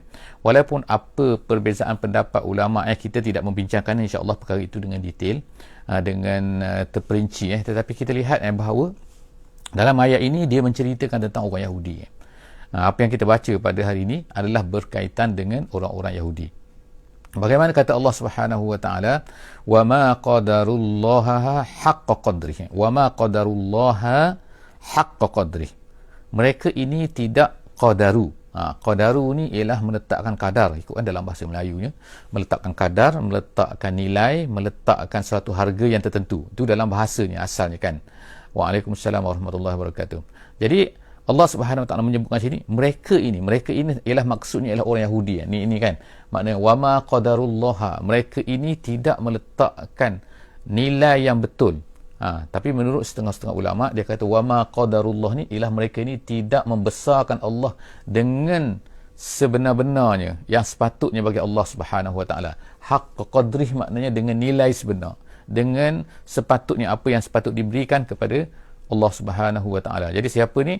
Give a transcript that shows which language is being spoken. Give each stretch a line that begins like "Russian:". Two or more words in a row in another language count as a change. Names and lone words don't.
Malay: Walaupun apa perbezaan pendapat ulama, kita tidak membincangkan
Arabic: إن شاء الله
Malay: perkara itu dengan detail, dengan terperinci, tetapi kita lihat bahawa dalam ayat ini dia menceritakan tentang orang Yahudi. Apa yang kita baca pada hari ini adalah berkaitan dengan orang-orang Yahudi. Bagaimana kata Allah
Arabic: سبحانه وتعالى, وما قدروا الله حق قدره، وما قدروا الله حق قدره.
Malay: Mereka ini tidak qadaru. Qadaru ni ialah meletakkan kadar, ikutkan dalam bahasa Melayunya, meletakkan kadar, meletakkan nilai, meletakkan suatu harga yang tertentu. Itu dalam bahasanya asalnya kan.
Arabic: وعليكم السلام ورحمة الله وبركاته.
Malay: Jadi Allah
Arabic: سبحانه وتعالى
Malay: menyebutkan sini mereka ini ialah maksudnya ialah orang Yahudi. Ini kan maknanya
Arabic: وما قدروا الله,
Malay: mereka ini tidak meletakkan nilai yang betul. Tapi menurut setengah-setengah ulama dia kata
Arabic: وما قدروا الله
Malay: ni ialah mereka ni tidak membesarkan Allah dengan sebenar-benarnya yang sepatutnya bagi Allah
Arabic: سبحانه وتعالى. حق قدره
Malay: maknanya dengan nilai sebenar, dengan sepatutnya apa yang sepatut diberikan kepada Allah
Arabic: سبحانه وتعالى.
Malay: Jadi siapa ni?